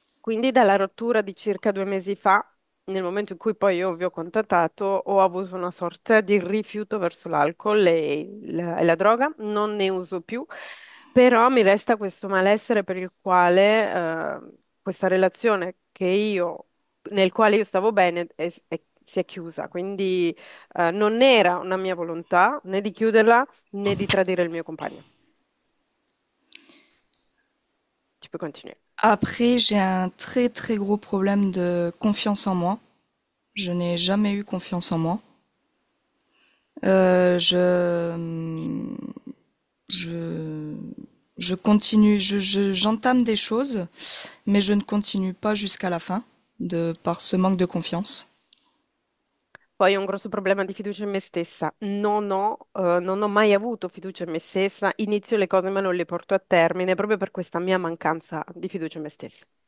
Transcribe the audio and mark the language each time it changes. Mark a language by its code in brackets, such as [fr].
[it] Quindi dalla rottura di circa 2 mesi fa, nel momento in cui poi io vi ho contattato, ho avuto una sorta di rifiuto verso l'alcol e la droga, non ne uso più, però mi resta questo malessere per il quale questa relazione nel quale io stavo bene si è chiusa, quindi non era una mia volontà né di chiuderla né di tradire il mio compagno. [fr] Tu peux continuer. Après, j'ai un très très gros problème de confiance en moi. Je n'ai jamais eu confiance en moi. Euh, je, je, je continue, j'entame des choses, mais je ne continue pas jusqu'à la fin, par ce manque de confiance. [it] Poi ho un grosso problema di fiducia in me stessa. Non ho mai avuto fiducia in me stessa. Inizio le cose ma non le porto a termine proprio per questa mia mancanza di fiducia in me stessa.